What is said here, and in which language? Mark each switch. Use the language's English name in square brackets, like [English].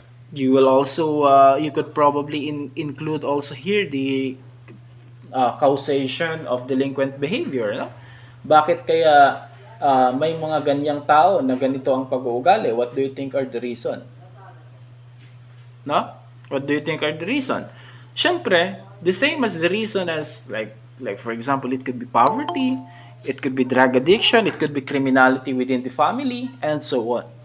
[English] You will also, you could probably include also here the causation of delinquent behavior. [Filipino] Bakit kaya may mga ganyang tao na ganito ang pag-uugali? [English] What do you think are the reason? What do you think are the reason? Siyempre, the same as the reason as like for example, it could be poverty, it could be drug addiction, it could be criminality within the family, and so on.